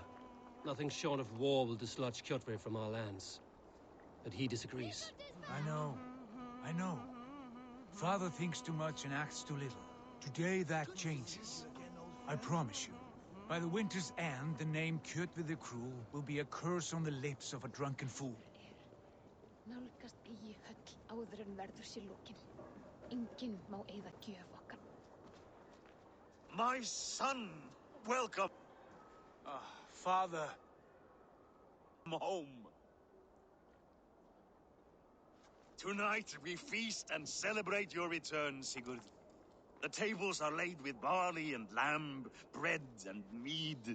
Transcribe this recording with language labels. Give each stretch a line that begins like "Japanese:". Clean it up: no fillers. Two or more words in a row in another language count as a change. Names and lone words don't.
English: Nothing short of war will dislodge Kjotve from our lands. But he disagrees. I know. Father thinks too much and acts too little. Today that changes. I promise you. By the winter's end, the name Kjotve the Cruel will be a curse on the lips of a drunken fool.
Icelandic: Nálgast eigi höll áður en verður sér lokin. Enginn má eyða gjöf okkar.
English: My son, welcome Father. home. Tonight we feast and celebrate your return, Sigurd. The tables are laid with barley and lamb, bread and mead.